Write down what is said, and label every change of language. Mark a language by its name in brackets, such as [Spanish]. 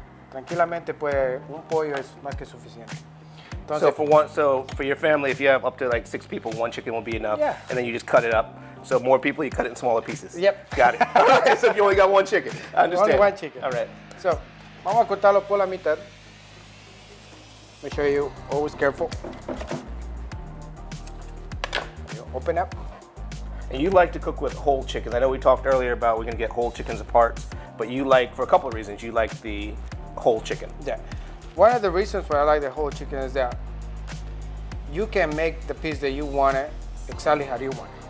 [Spanish] Tranquilamente, pues un pollo es más que suficiente. [English] So for your family, if you have up to like 6 people, 1 chicken will be enough. Yeah. And then you just cut it up. So more people, you cut it in smaller pieces. Yep. Got it. All right, so if you only got 1 chicken, I understand. Only 1 chicken. All right. [Spanish] So, vamos a cortarlo por la mitad. [English] Make sure you always careful. You open up. And you like to cook with whole chickens. I know we talked earlier about we're gonna get whole chickens apart, but you like, for a couple of reasons, you like the whole chicken. Yeah. One of the reasons why I like the whole chicken is that you can make the piece that you want it exactly how you want it.